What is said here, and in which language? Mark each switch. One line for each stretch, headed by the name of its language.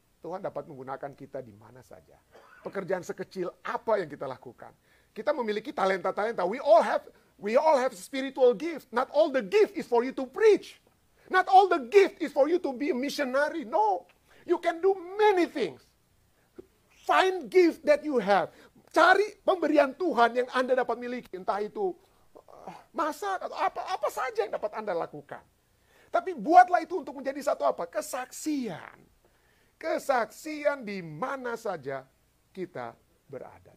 Indonesian: Tuhan dapat menggunakan kita di mana saja. Pekerjaan sekecil apa yang kita lakukan. Kita memiliki talenta-talenta.
English: We all have spiritual gift. Not all the gift is for you to preach. Not all the gift is for you to be a missionary. No. You can do many things. Find gift that you have.
Indonesian: Cari pemberian Tuhan yang Anda dapat miliki. Entah itu masak atau apa saja yang dapat Anda lakukan. Tapi buatlah itu untuk menjadi satu apa? Kesaksian. Kesaksian di mana saja kita berada.